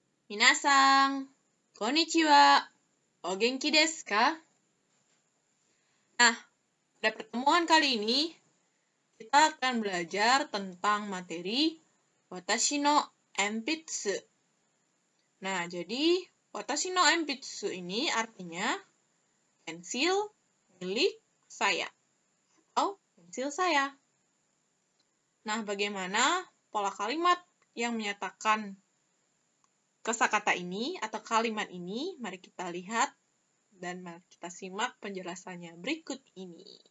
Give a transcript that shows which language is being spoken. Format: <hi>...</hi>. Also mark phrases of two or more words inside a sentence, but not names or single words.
<ja>みなさん、こんにちは、お元気ですか?</ja> <id>Nah, pada pertemuan kali ini, kita akan belajar tentang materi</id> <ja>私の鉛筆.</ja> <id>Nah, jadi</id> <ja>私の鉛筆</ja> <id>ini artinya pensil milik saya atau pensil saya. Nah, bagaimana pola kalimat yang menyatakan kosakata ini atau kalimat ini? Mari kita lihat dan mari kita simak penjelasannya berikut ini.</id>